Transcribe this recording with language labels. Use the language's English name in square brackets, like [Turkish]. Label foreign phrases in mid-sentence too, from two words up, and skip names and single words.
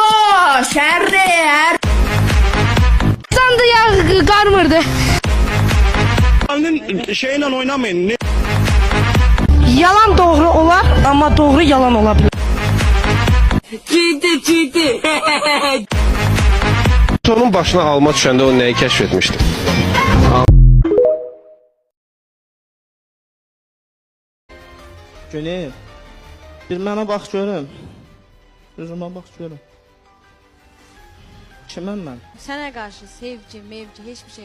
[Turkish] Şerri. Sandı ya karmırdı. Şeyle oynamayın. Yalan doğru olar ama doğru yalan olabilir. Ciddi. [Azerbaijani] Onun başına alma düşəndə o nəyi kəşf etmişdi? Güney, bir mənə bax görüm. Üzümə bax görüm. Kiməm mən? Sənə qarşı sevgi, mevci, heç bir şey